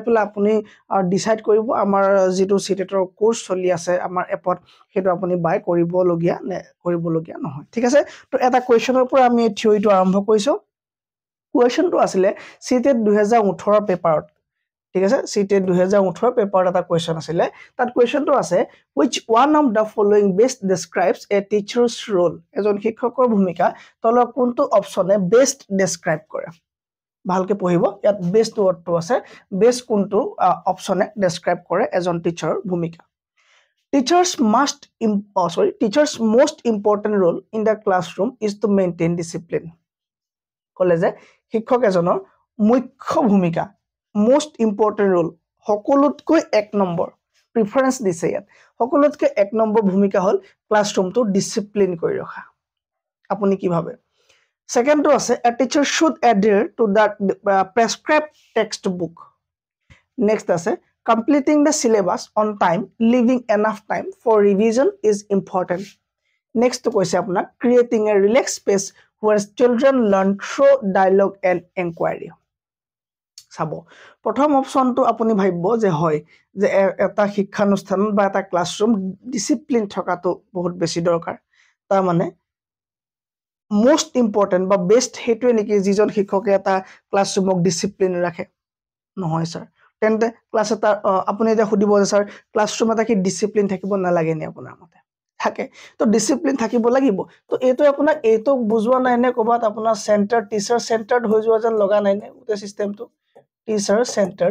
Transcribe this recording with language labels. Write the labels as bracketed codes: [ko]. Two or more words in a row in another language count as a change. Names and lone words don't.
[as] পেলাই আপুনি ডিসাইড কৰিব আমাৰ যেটো সিটেটৰ কোৰ্স চলি আছে আমাৰ এপত হেতু আপুনি বাই কৰিবলগিয়া নহয় ঠিক আছে তো এটা কোৱেশ্চনৰ পৰা আমি এই থিওৰিটো আৰম্ভ কৰিছো কোৱেশ্চনটো আছিলে সিটেট 2018 পেপাৰত ঠিক আছে সিটেট 2018 পেপাৰত এটা কোৱেশ্চন আছিলে তাত কোৱেশ্চনটো আছে [en] which one of the following best describes a teacher's role [as] এজন শিক্ষকৰ ভূমিকা তলৰ কোনটো অপচনে [en] best describe [as] কৰে ভালকে পঢ়িব ইয়াত [en] best word [as] আছে বেষ্ট কোনটো অপচনে ডেসক্ৰাইব কৰে এজন টিচাৰৰ ভূমিকা [en] teachers most important role in the classroom is to maintain discipline [as] কলে যে শিক্ষক এজনৰ মুখ্য ভূমিকা [en] most important role [as] সকলোতকৈ এক নম্বৰ প্ৰিফাৰেন্স দিছে ইয়াত সকলোতকৈ এক নম্বৰ ভূমিকা হল ক্লাছৰুমটো ডিসিপ্লিন কৰি ৰখা আপুনি কি ভাবে সেকেন্ডটো আছে [en] a teacher should adhere to the prescribed textbook next আছে completing the syllabus on time leaving enough time for revision is important next to [as] কৈছে আপোনাৰ [en] creating a relaxed space where children learn through dialogue and inquiry [as] চাব প্ৰথম অপচনটো আপুনি ভাবিব যে হয় যে এটা শিক্ষানুষ্ঠান বা এটা ক্লাছৰুম ডিসিপ্লিন থকাটো বহুত বেছি দৰকাৰ তাৰ মানে [en] most important [as] বা বেষ্ট হেতুৱে নেকি যিজন শিক্ষকে এটা ক্লাছৰুমক ডিসিপ্লিন ৰাখে নহয় স্যাৰ তেন্তে ক্লাছ এটা আপুনি এটা খুদিব যে স্যাৰ ক্লাছৰুম এটা কি ডিসিপ্লিন থাকিব নালাগে নি আপোনাৰ মতে থাকে তো ডিসিপ্লিন থাকিব লাগিব তো এটো আপোনাৰ এটো বুজোৱা নাই নে কবাত আপোনাৰ সেন্টাৰ [en] teacher centred [as] হৈ যোৱা যেন লগা নাই নে উতে সিস্টেমটো [en] teacher centred